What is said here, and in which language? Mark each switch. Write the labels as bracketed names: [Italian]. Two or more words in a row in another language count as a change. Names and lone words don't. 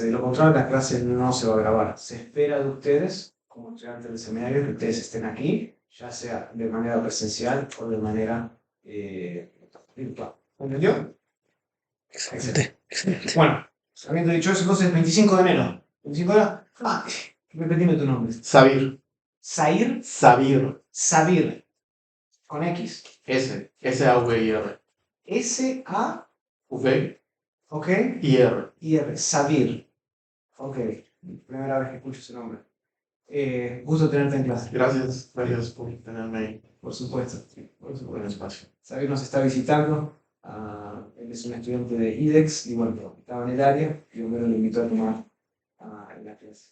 [Spanish] De lo contrario, la clase no se va a grabar. Se espera de ustedes, como estudiantes del seminario, que ustedes estén aquí, ya sea de manera presencial o de manera virtual. ¿Entendió? Excelente, excelente. Bueno, habiendo dicho eso, entonces 25 de enero. 25 de enero. Repetime tu nombre. Sabir. Sair. Sabir. Sabir. Con X. S-A-V-I-R. S-A. V-I-R. Ok. R. Sabir. Ok. Primera vez que escucho ese nombre. Gusto tenerte en clase. Gracias por tenerme ahí. Por supuesto. Por su buen espacio. Sabir nos está visitando. Él es un estudiante de IDEX y bueno, estaba en el área y Homero le invitó a tomar la clase.